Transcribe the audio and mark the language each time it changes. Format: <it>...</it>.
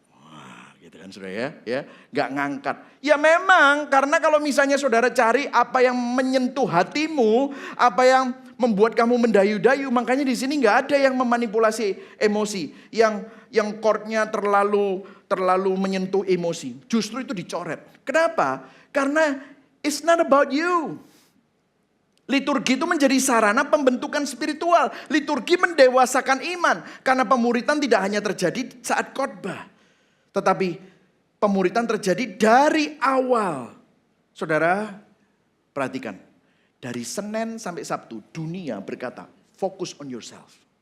<id>Wah gitu kan saudara ya, gak ngangkat. Ya memang, karena kalau misalnya saudara cari apa yang menyentuh hatimu, apa yang membuat kamu mendayu-dayu, makanya di sini gak ada yang memanipulasi emosi. Yang chordnya terlalu menyentuh emosi. Justru itu dicoret. Kenapa? Karena</id> <en>it's not about you.</en> <id>Liturgi itu menjadi sarana pembentukan spiritual. Liturgi mendewasakan iman. Karena pemuritan tidak hanya terjadi saat khotbah. Tetapi pemuritan terjadi dari awal. Saudara, perhatikan. Dari Senin sampai Sabtu, dunia berkata,</id> <en>focus on yourself.</en>